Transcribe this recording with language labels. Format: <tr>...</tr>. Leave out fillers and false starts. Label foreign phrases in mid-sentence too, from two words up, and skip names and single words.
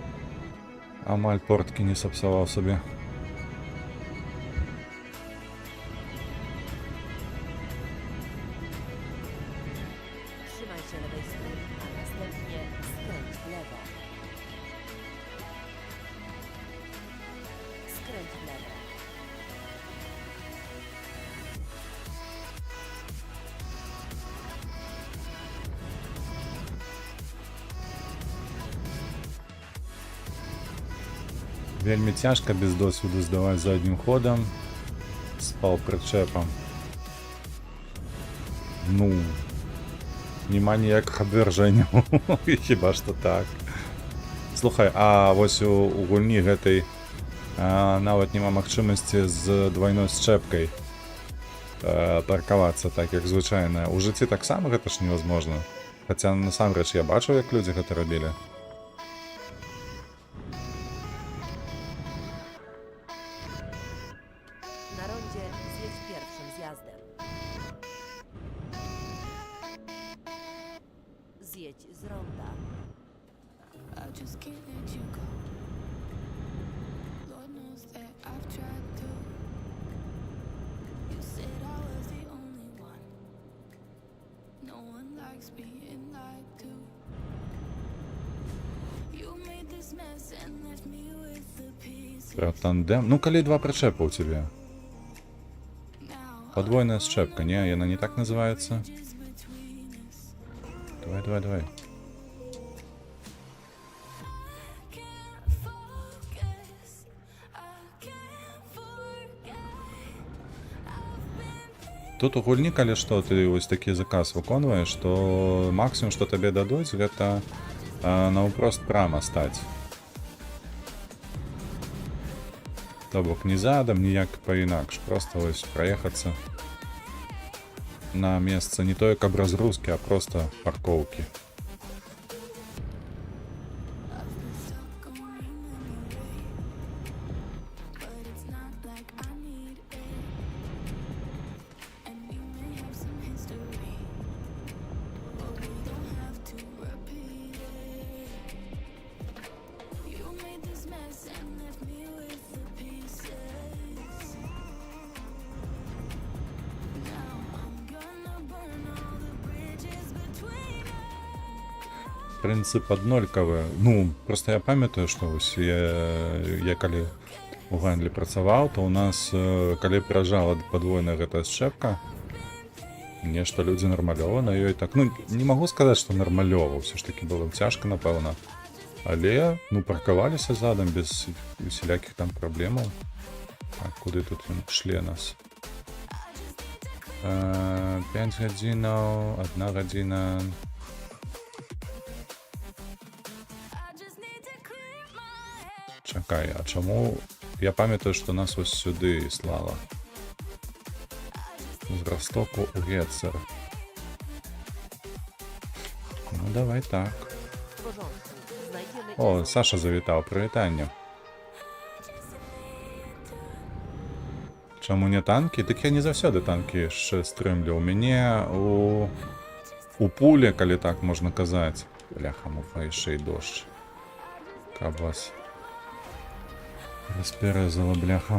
<be>Амаль порткі не сапсаваў сабе.</be> <pl>Trzymaj się lewej strony, a następnie skręć w lewo. Skręć w lewo.</pl> <uk>Вельми тяжко без досвіду здавати заднім ходом з пал-причепом. Ну, нема ніяких обвержень. Хіба що так.</uk> <be>Слухай, а ось у гульні гэтай нават няма магчымасці з двойной счэпкай паркавацца так, як звычайна. У жыцці таксама гэта ж невозможно. Хаця насамрэч я бачу, як людзі гэта рабілі.</be> <pl>Na rondzie zjedź pierwszym zjazdem. Zjedź z ronda.</pl> <en>I just can't let you go. Lord knows that I've tried to. You said I was the only one. No one likes being lied to. You made this mess and left me with the pieces.</en> <uk>Про тандем.</uk> <be>Ну, калі два причепа у тебе.</be> <en>Now</en> <ru>Подвойная счепка, не? Она не так называется?</ru> <en>just between us.</en> <be>Давай, давай, давай.</be> <en>Can't focus. I can't forget. I've been</en> <be>Тут у гульні, калі што, ты вось такі заказ выконваеш, то максимум, што табе дадуць, гэта наўпрост прама стаць. То бок ні задам, ніяк паінакш, проста вось праехацца на месца не тое, каб разгрузкі, а проста паркоўкі.</be> <en>I've been stuck on your memory, but it's not like I need it. And we may have some history, but we don't have to repeat it. You made this mess and left me with the pieces. Now I'm gonna burn all the bridges between us.</en> <be>Прынцып аднолькавы. Ну, проста я памятаю, што вось я калі у гандлі працаваў, то ў нас, калі прыязджала падвойная гэтая счэпка, нешта людзі нармалёва на ёй так. Ну, не магу сказаць, што нармалёва, ўсё ж такі было цяжка, напэўна. Але, ну, паркаваліся задам без усялякіх там праблемаў. Так, куды тут ён шле нас? 5 гадзінаў, 1 гадзіна.</be> <en>I just need to clear my head.</en> <be>Чакай, а чаму? Я памятаю, што нас ось сюды слала. З Ростоку у Гетцер. Ну, давай так.</be> <pl>W porządku. Znajdziemy</pl> <be>О, Саша завітаў, прывітанне. Чаму не танкі? Дык я не заўсёды танкі яшчэ стрымлю. У мяне у пуле, калі так можна казаць. Бляха, муфа, яшчэ і дождж. Каб вас распярэзала, бляха.</be>